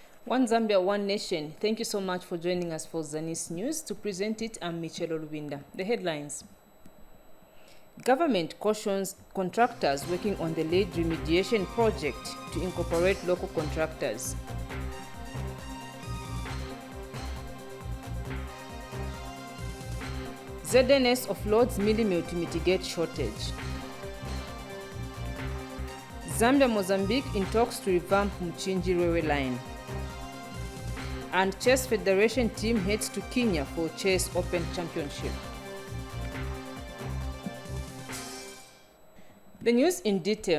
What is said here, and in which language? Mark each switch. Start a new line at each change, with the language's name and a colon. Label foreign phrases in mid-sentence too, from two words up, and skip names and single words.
English: One Zambia, one nation. Thank you so much for joining us for Zanis News. To present it, I'm Michelle Olubinda. The headlines. Government cautions contractors working on the lead remediation project to incorporate local contractors. ZNS offloads millimill to mitigate shortage. Zambia-Mozambique in talks to revamp Mchinji railway line. And Chess Federation team heads to Kenya for Chess Open Championship. The news in detail.